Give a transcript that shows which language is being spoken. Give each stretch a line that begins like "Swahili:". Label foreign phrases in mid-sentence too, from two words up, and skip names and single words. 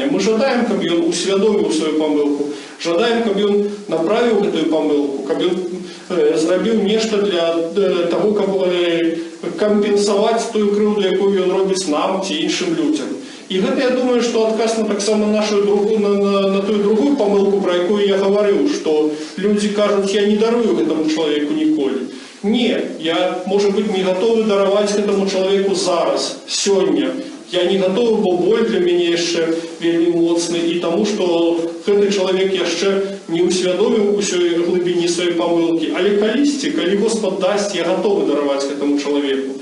Belarusian: Мы жадаем, каб ён усвядоміў сваю памылку, жадаем, каб ён направіў гэтую памылку, каб ён зрабіў нешта для таго, каб кампенсаваць тую крыўду, якую ён робіць нам ці іншым людзям. І гэта, я думаю, што адказ на таксама на тую другую памылку, пра якую я гаварыў, што людзі кажуць, я не дарую гэтаму чалавеку ніколі. Не, я,
Russian: может быть, не готовы
Belarusian: дараваць гэтаму чалавеку зараз, сёння. Я не готовы, бо боль для мяне яшчэ вельмі моцны, і таму, што гэты чалавек яшчэ не ўсвядоміў усёй глыбіні сваёй памылкі. Але калісьці, калі Господ дасць, я готовы дараваць гэтаму чалавеку.